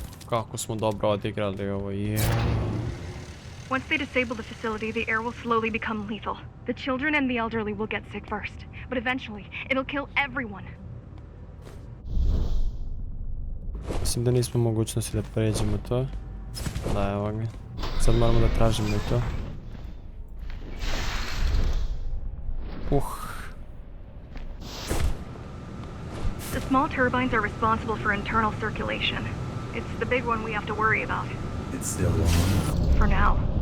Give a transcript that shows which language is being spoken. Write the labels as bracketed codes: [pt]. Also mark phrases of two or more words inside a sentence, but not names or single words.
[sr] kako smo dobro odigrali ovo, [en] Once they disable the facility, the air will slowly become lethal. The children and the elderly will get sick first, but eventually, it'll kill everyone. [sr] Mislim da nismo mogućnosti da pređemo to. Da, evo ga. Sad moramo da tražimo i to. [en] The small turbines are responsible for internal circulation. It's the big one we have to worry about. It's still on. For now.